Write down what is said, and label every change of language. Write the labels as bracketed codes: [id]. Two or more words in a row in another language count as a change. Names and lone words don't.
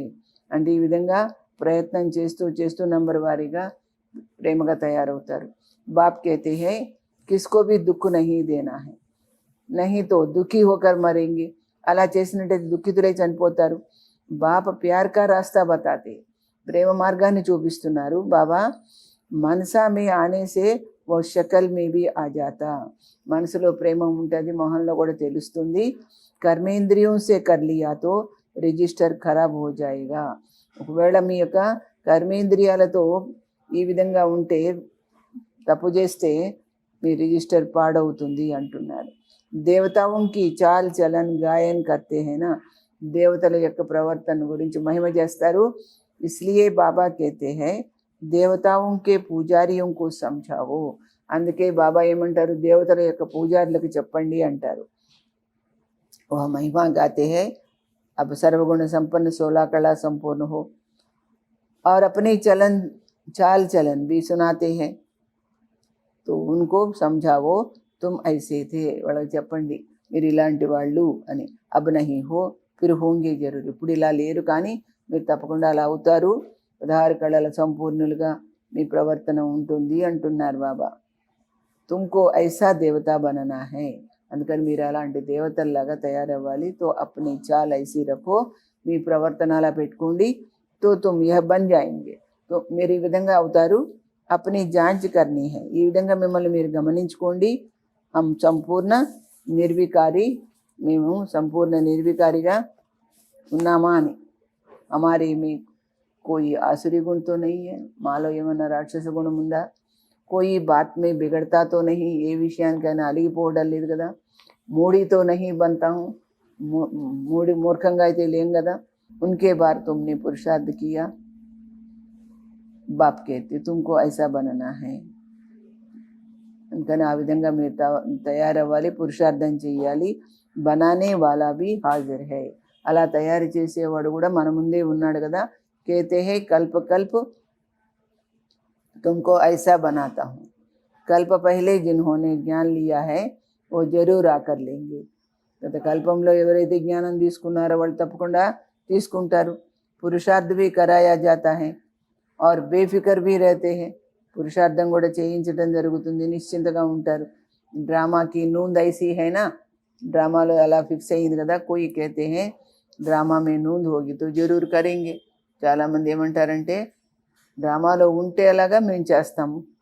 [te] అంటే ఈ విధంగా ప్రయత్నం చేస్తూ చేస్తూ నంబర్ వారీగా ప్రేమగా తయారవుతారు। [hi] बाप कहते हैं किसको भी दुख नहीं देना है, नहीं तो दुखी होकर मरेंगे, [te] అలా చేసినట్టయితే దుఃఖితులై చనిపోతారు। బాబా [hi] प्यार का रास्ता बताते, [te] ప్రేమ మార్గాన్ని చూపిస్తున్నారు బాబా। [hi] मनसा में आने से वो शक्ल में भी आ जाता, [te] మనసులో ప్రేమ ఉంటుంది, మొహంలో కూడా తెలుస్తుంది। [hi] कर्मेंद्रियं से कर लिया तो रजिस्टर ख़राब हो जाएगा, [te] ఒకవేళ మీ యొక్క కర్మేంద్రియాలతో ఈ విధంగా ఉంటే తప్పు చేస్తే మీ రిజిస్టర్ పాడవుతుంది అంటున్నారు। [hi] देवताओं की चाल चलन गायन करते हैं ना, [te] దేవతల యొక్క ప్రవర్తన గురించి మహిమ చేస్తారు। [hi] इसलिए బాబా कहते हैं देवताओं के पुजारियों को समझाओ, [te] అందుకే బాబా ఏమంటారు, దేవతల యొక్క పూజారులకు చెప్పండి అంటారు। [hi] वह महिमा गाते हैं अब सर्वगुण संपन्न 16 कला संपूर्ण हो, और अपने चलन चाल चलन भी सुनाते हैं। तो उनको समझाओ तुम ऐसे थे, [te] వాళ్ళకి చెప్పండి మీరు ఇలాంటి వాళ్ళు అని। [hi] अब नहीं हो फिर होंगे ज़रूर, [te] ఇప్పుడు ఇలా లేరు కానీ మీరు తప్పకుండా అలా అవుతారు, 16 కళల సంపూర్ణులుగా మీ ప్రవర్తన ఉంటుంది అంటున్నారు బాబా। [hi] तुमको ऐसा देवता बनना है, [te] అందుకని మీరు అలాంటి దేవతల్లాగా తయారవ్వాలి। [hi] तो अपनी चाल ऐसी रखो, [te] మీ ప్రవర్తన అలా పెట్టుకోండి। [hi] तो तुम यह बन जाएंगे, [te] తో మీరు ఈ విధంగా అవుతారు। [hi] अपनी जांच करनी है, [te] ఈ విధంగా మిమ్మల్ని మీరు గమనించుకోండి। [hi] हम सम्पूर्ण निर्विकारी, [te] మేము సంపూర్ణ నిర్వికారిగా ఉన్నామా అని। [hi] हमारे में कोई आसुरी गुण तो नहीं है, [te] మాలో ఏమన్నా రాక్షస గుణం ఉందా? [hi] कोई बात में बिगड़ता तो नहीं, [te] ఏ విషయానికైనా అలిగిపోవడం లేదు కదా। [hi] మూడితో नहीं बनता हूँ, [te] మూడి మూర్ఖంగా అయితే లేం కదా। [hi] उनके बार तुमने पुरुषार्थ किया, बाप कहते तुमको ऐसा बनना है, [te] అందుకని ఆ విధంగా మీరు తయారవ్వాలి, పురుషార్థం చేయాలి। [hi] बनाने वाला भी हाजिर है, [te] అలా తయారు చేసేవాడు కూడా మన ముందే ఉన్నాడు కదా। [hi] कहते हैं कल्प कल्प तुमको ऐसा बनाता हूँ, कल्प पहले जिन्होंने ज्ञान लिया है वो जरूर आकर लेंगे। [te] గత కల్పంలో ఎవరైతే జ్ఞానం తీసుకున్నారో వాళ్ళు తప్పకుండా తీసుకుంటారు। [hi] పురుషార్థ भी कराया जाता है और बेफिक्र भी रहते हैं, [te] పురుషార్థం కూడా చేయించడం జరుగుతుంది, నిశ్చింతగా ఉంటారు। [hi] ड्रामा की नूँध ऐसी है ना, [te] డ్రామాలో అలా ఫిక్స్ అయ్యింది కదా। [hi] कोई कहते हैं ड्रामा में नूँध होगी तो ज़रूर करेंगे, [te] చాలామంది ఏమంటారంటే డ్రామాలో ఉంటే అలాగా మేము చేస్తాము।